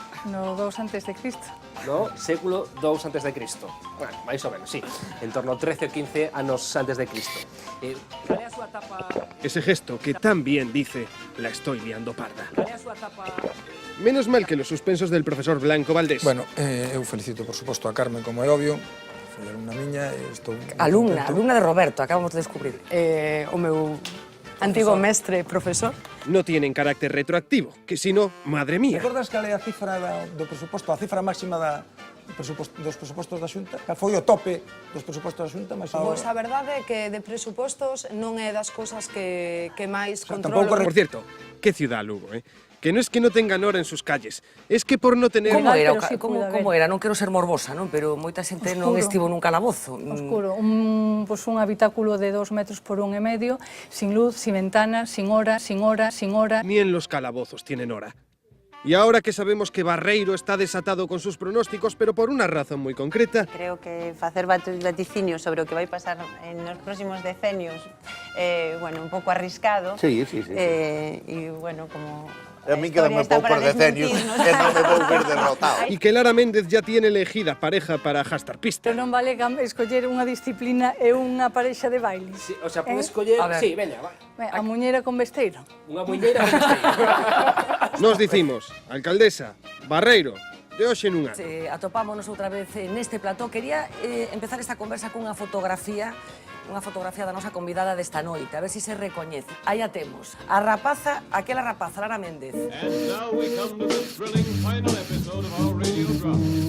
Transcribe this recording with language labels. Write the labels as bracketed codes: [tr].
[gl] No 2 antes de Cristo. No, século 2 antes de Cristo. Bueno, máis ou menos, sí. En torno a 13 ou 15 anos antes de Cristo. Cal é a súa etapa? [es] Ese gesto que tan bien dice, la estoy liando parda. [gl] Cal é a súa etapa? [es] Menos mal que los suspensos del profesor Blanco Valdés. [gl] Bueno, eu felicito, por suposto, a Carmen, como é obvio. Foi unha miña e estou... [es] Alumna de Roberto, acabamos de descubrir. [gl] O meu antigo mestre profesor. [es] No tienen carácter retroactivo, que si no, madre mía. [gl] Recordas cal é a cifra do presuposto, a cifra máxima dos presupostos da Xunta? Cal foi o tope dos presupostos da Xunta? Pois a verdade é que de presupostos non é das cousas que máis [es] Tampoco, [gl] controlo. [es] por cierto, qué ciudad Lugo, ¿eh? Que no es que no tengan hora en sus calles, es que por no tener... [gl] Como era? Como era? Non quero ser morbosa, non? Pero moita xente non estivo nun calabozo. [es] Oscuro, un habitáculo de 2 metros por 1,5 metros, sin luz, sin ventana, sin hora. Ni en los calabozos tienen hora. Y ahora que sabemos que Barreiro está desatado con sus pronósticos, pero por una razón muy concreta... [gl] Creo que facer vaticinios sobre o que vai pasar nos próximos decenios bueno, un pouco arriscado. Sí. E, bueno, como... A mí quedame pouco por decenios que non me vou ver derrotado. [es] Y que Lara Méndez ya tiene elegida pareja para Hastar Pista. [gl] Pero non vale escoller unha disciplina e unha parexa de baile. Sí, o sea, podes escoller... Sí, veña, vai. A muñeira con besteiro. Unha muñeira con besteiro. Nos dicimos, alcaldesa, Barreiro, de hoxe nun ano. Atopámonos outra vez neste plató. Quería empezar esta conversa cunha fotografía da nosa convidada desta noite, a ver se se recoñece. Aí a temos, a rapaza, aquela rapaza, Lara Méndez. [en] And now we come to the thrilling final episode of our radio drama.